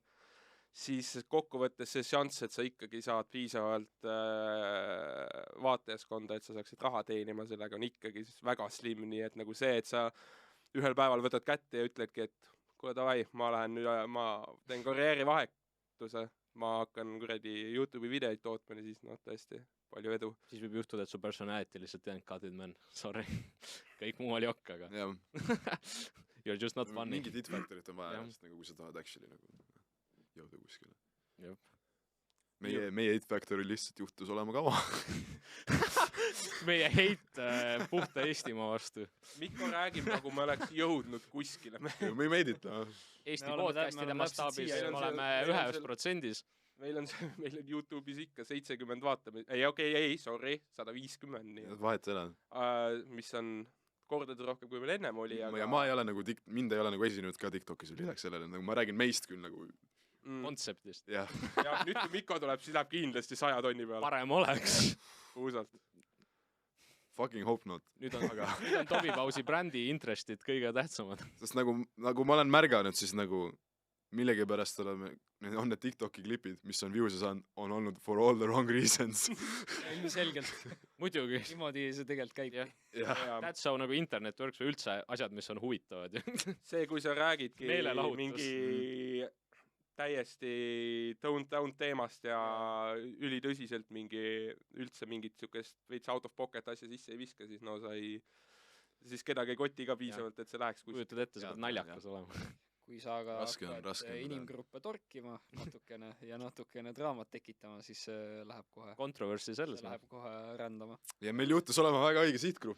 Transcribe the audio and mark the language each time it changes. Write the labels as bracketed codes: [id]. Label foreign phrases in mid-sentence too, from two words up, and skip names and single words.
[et] Siis kokkuvõttes see šanss, et sa ikkagi saad piisavalt vaatajaskonda, et sa saaksid raha teenima, sellega on ikkagi väga slim, nii et nagu see, et sa ühel päeval võtad kätte ja ütledki, et kuule davai, ma teen karjäärivahetuse, ma hakkan kuradi YouTube'i videoid tootma, siis tõesti palju edu. Siis võib juhtuda, et su personality lihtsalt jäänud cut-id, man. Sorry. Kõik muu oli okk, aga [en] you're just not funny. [et] Mingid hit-factorit on vaja, nagu kui sa tahad actually nagu jõuda kuskile. Jop. Meie hit-factory lihtsalt juhtus olema kaua. Meie hate puhta Eestimaa vastu. Mikko räägib, nagu me oleks jõudnud kuskile. [en] Me made it. [et] Eesti podcastide mastaabis me oleme 1%. Meil on YouTube'is ikka 70 vaatamist. Ei, sorry, 150. Nii. Vahet selle. Mis on kordades rohkem, kui meil ennem oli. Ja ma ei ole nagu, mind ei ole nagu esinenud ka TikTokis või lisaks sellele. Nagu ma räägin meist küll nagu kontseptist. Ja nüüd kui Mikko tuleb, siis läheb kindlasti 100 tonni peale. Parem oleks. Uusalt. [en] Fucking hope not. [et] Nüüd on Tobi Pausi brändi interestid kõige tähtsamad. Sest nagu ma olen märganud, siis nagu millegipärast on need TikToki klipid, mis on view'se saanud, on olnud [en] for all the wrong reasons. [et] Ilmselgelt. Muidugi. Niimoodi see tegelikult käib. [en] That's how [et] nagu [en] internet works [et] või üldse asjad, mis on huvitavad. See, kui sa räägidki mingi täiesti [en] toned down [et] teemast ja ülitõsiselt üldse mingit sükest veits [en] out of pocket [et] asja sisse ei viska, siis siis kedagi ei koti ka piisavalt, et see läheks kujutad ette, sa pead naljakas olema. Kui sa aga hakkad inimgruppe torkima natukene draamat tekitama, siis läheb kohe kontroversi selles. Läheb kohe rändama. Ja meil juhtus olema väga õige sihtgrupp.